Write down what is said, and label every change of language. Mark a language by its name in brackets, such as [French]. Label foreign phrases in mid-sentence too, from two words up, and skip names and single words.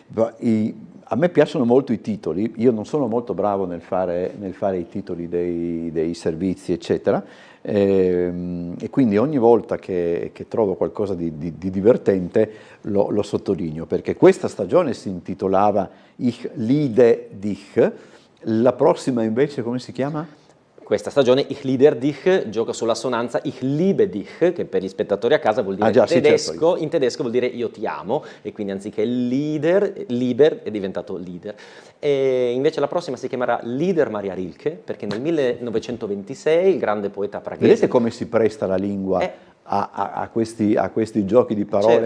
[Italian] A me piacciono molto i titoli, io non sono molto bravo nel fare i titoli dei servizi, eccetera, e quindi ogni volta che trovo qualcosa di divertente lo sottolineo, perché questa stagione si intitolava Ich liebe dich, la prossima invece come si chiama? Questa stagione [German] Ich liebe dich [Italian] gioca sulla sonanza Ich liebe dich, che per gli spettatori a casa vuol dire tedesco, certo. In tedesco vuol dire io ti amo, e quindi anziché Lieder è diventato Lieder. E invece la prossima si chiamerà Lieder Maria Rilke, perché nel 1926 il grande poeta praghese... Vedete come si presta la lingua a questi giochi di parole, certo.